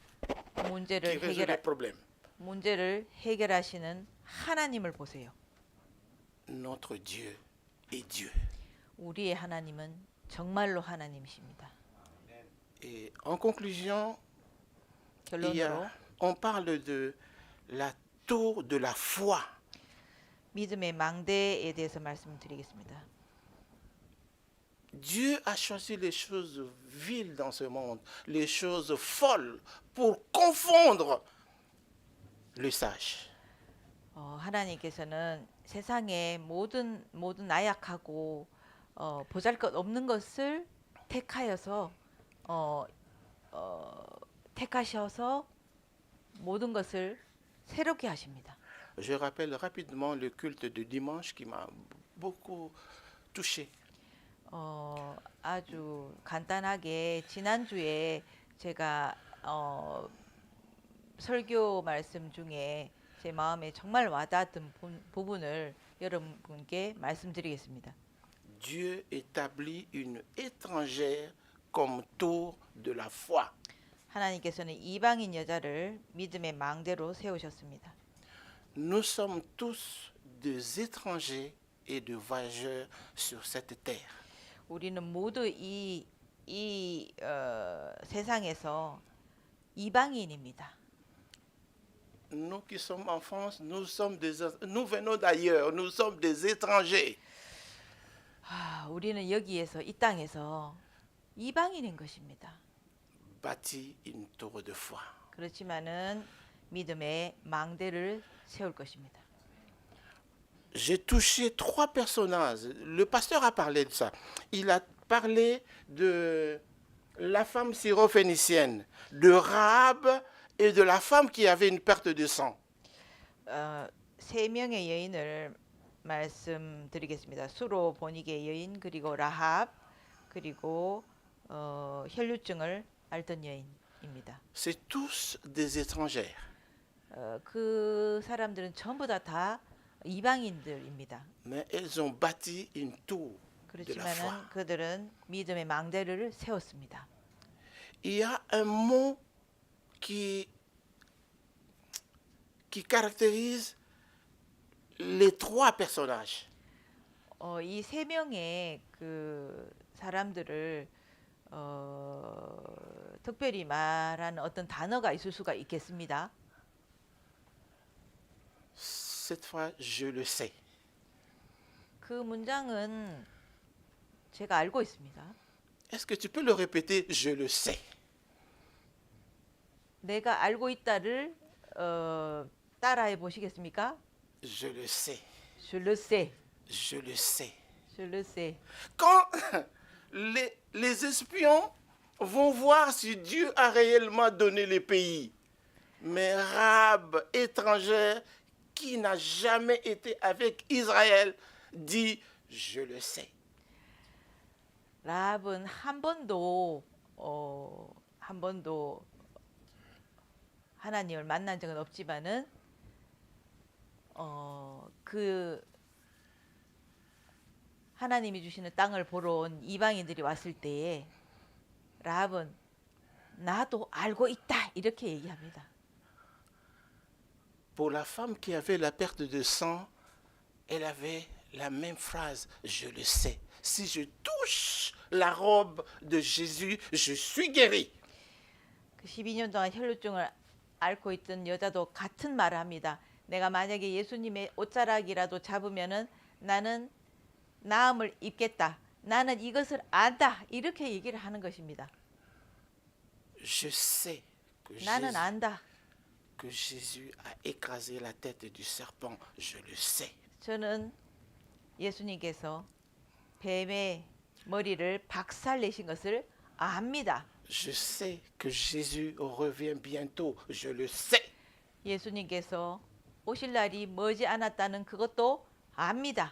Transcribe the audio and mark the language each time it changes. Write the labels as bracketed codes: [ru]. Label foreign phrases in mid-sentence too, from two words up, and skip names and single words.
[ko] 문제를 해결하시는 하나님을 보세요. [fr] Notre Dieu est Dieu. [ko] 우리의 하나님은 정말로 하나님이십니다. [fr] Et en conclusion, [ko] 결론으로 [fr] on parle de la tour de la foi. [ko] 믿음의 망대에 대해서 말씀드리겠습니다. [fr] Dieu a choisi les choses viles dans ce monde, les choses folles, pour confondre le sage. [ko] 하나님께서는 세상의 모든 나약하고 보잘것 없는 것을 택하셔서 모든 것을 새롭게 하십니다. [fr] Je rappelle rapidement le culte de dimanche qui m'a beaucoup touché. [ko] 아주 간단하게 지난주에 제가 설교 말씀 중에 제 마음에 정말 와닿았던 부분을 여러분께 말씀드리겠습니다. [fr] Dieu établit une étrangère comme tour de la foi. [ko] 하나님께서는 이방인 여자를 믿음의 망대로 세우셨습니다. [fr] Nous sommes tous des étrangers et des voyageurs sur cette terre. [ko] 우리는 모두 이 세상에서 이방인입니다. [fr] nous qui sommes en France, nous venons d'ailleurs, nous sommes des étrangers. [ko] 우리는 여기에서 이 땅에서 이방인인 것입니다. [fr] Bâtir une tour de foi. [ko] 그렇지만은 믿음의 망대를 세울 것입니다. [fr] J'ai touché trois personnages. Le pasteur a parlé de ça. Il a parlé de la femme syrophénicienne, de Rahab et de la femme qui avait une perte de sang. [ko] 세 명의 여인을 말씀드리겠습니다. 수로 보니게 여인 그리고 라합 그리고 혈류증을 앓던 여인입니다. [fr] C'est tous des étrangers. [ko] 그 사람들은 전부 다 이방인들입니다. [fr] Mais elles ont bâti une tour de la foi. [ko] 그렇지만은 그들은 믿음의 망대를 세웠습니다. [fr] Il y a un mot qui caractérise les trois personnages. [ko] 이 세 명의 그 사람들을 특별히 말하는 어떤 단어가 있을 수가 있겠습니다. [fr] Cette fois, je le sais. [ko] 그 문장은 제가 알고 있습니다. [fr] Est-ce que tu peux le répéter? Je le sais. [ko] 내가 알고 있다를 따라해 보시겠습니까? [fr] Je le sais. Je le sais. Je le sais. Je le sais. Quand les espions vont voir si Dieu a réellement donné les pays, mais Rahab, étrangère, qui n'a jamais été avec Israël, dit, je le sais. [ko] 라합은 한 번도 하나님을 만난 적은 없지만은 그 하나님이 주시는 땅을 보러 온 이방인들이 왔을 때에 라합은 나도 알고 있다 이렇게 얘기합니다. [fr] Pour la femme qui avait la perte de sang, elle avait la même phrase, je le sais. Si je touche la robe de Jésus, je suis guéri. [ko] 그 12년 동안 혈루증을 앓고 있던 여자도 같은 말을 합니다. 내가 만약에 예수님의 옷자락이라도 잡으면은 나는 나음을 입겠다. 나는 이것을 안다. 이렇게 얘기를 하는 것입니다. [fr] Je sais que [ko] 나는 안다. [fr] Jésus a écrasé la tête du serpent. Je le sais. [ko] 저는 예수님께서 뱀의 머리를 박살내신 것을 압니다. [fr] Je sais que Jésus revient bientôt. Je le sais. [ko] 예수님께서 오실 날이 머지 않았다는 그것도 압니다.